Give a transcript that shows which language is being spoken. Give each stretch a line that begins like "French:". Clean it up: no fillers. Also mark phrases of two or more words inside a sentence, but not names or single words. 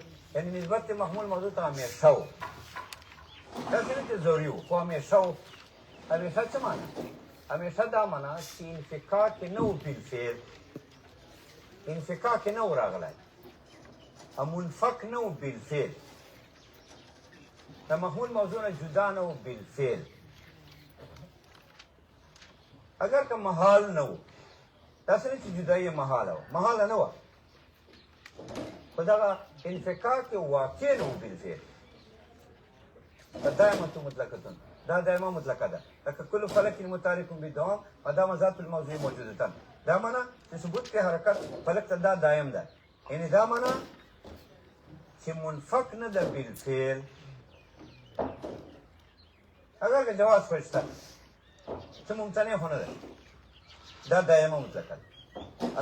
Pashto: یعنی نسبت محمول موضوع ته همیشه و داسې نه چې ضروري و خو همیشه و. همیشه څه معنا؟ همیشه دا معنا چې انفکاک کې نه و بالفعل، انفکاک کې نه و راغلی، او منفک نه و بالفعل، د محمول موضوع نه جدا نه و بالفعل. اگر که محال نه و، داسې نه چې جدایي محاله وه، محاله نه وه، خو دغه انفکاک کې واقع نه و بالفعل.
Arabic: دائمة مطلقة، دا دائمة مطلقة ده، لکه كل فلك متحرك بدوام ادام ذات الموضوع موجودة.
Pashto: دا معنا چې ثبوت کې حرکت فلک ته دا دائم ده، یعنی دا معنا چې منفک نه ده بالفعل. اگر که جواز خو شته څه ممتنع خو نه ده، دا
Arabic: دائمة مطلقه
Pashto: ده.